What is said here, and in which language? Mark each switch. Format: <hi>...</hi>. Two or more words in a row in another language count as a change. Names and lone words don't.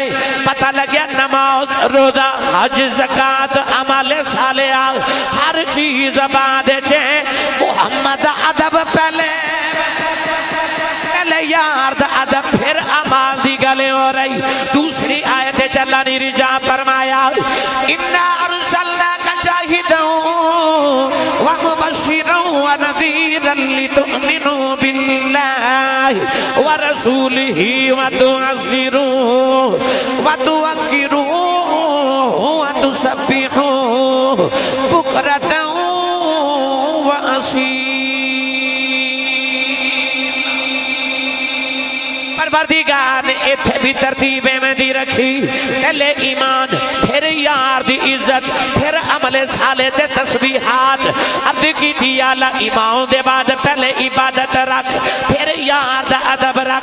<pa>پتہ لگیا نماز روزہ حج زکات عمل صالحہ ہر چیز باد چ محمد ادب پہلے پہلے یار دا ادب فیر اعمال دی گل ہو رہی. دوسری آیت اللہ نے رضا فرمایا</pa> <ar>إنا أرسلناك شاهدا و مبشرا و نذيرا لتؤمنوا بالله و رسوله و تعزروه و توقروه و تسبحوه بكرة و أصيلا.</ar> <pa>پروردگار نے اتھے بھی ترتیب میں دی رکھی. پہلے ایمان فیر یار دی عزت فیر عملے صالے تے تسبیحات ارض کی دی اعلیٰ ایمان دے بعد پہلے عبادت رکھ فیر یار دا ادب رکھ.</pa>